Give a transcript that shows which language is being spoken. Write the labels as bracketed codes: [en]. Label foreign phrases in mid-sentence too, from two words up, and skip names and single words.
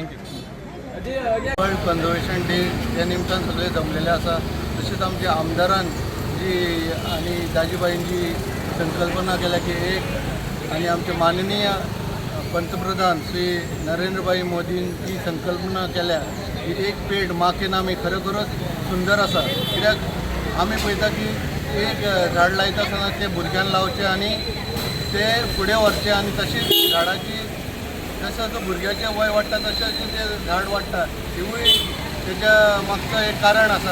[en] thank you. [kok] वर्ल्ड कन्झर्वेशन डे त्या निमतान सगळे जमलेले आसा। तशेंच आमच्या आमदारान जी आनी दाजीबाईंची संकल्पना केल्या की एक आनी आमचे माननीय पंतप्रधान श्री नरेंद्रभाई मोदींची संकल्पना केल्या की एक पेड माँ के नाम ही खरोखरच सुंदर आसा। कित्याक आमी पळयता की एक झाड लायता आसतना ते भुरग्यांक लावचे आनी ते फुडें व्हरचे आनी तशीच झाडाची जसं जसं भुरग्याचें वय वाडटा तशें तें झाड वाडटा हिवूय तेच्या मागचं एक कारण आसा।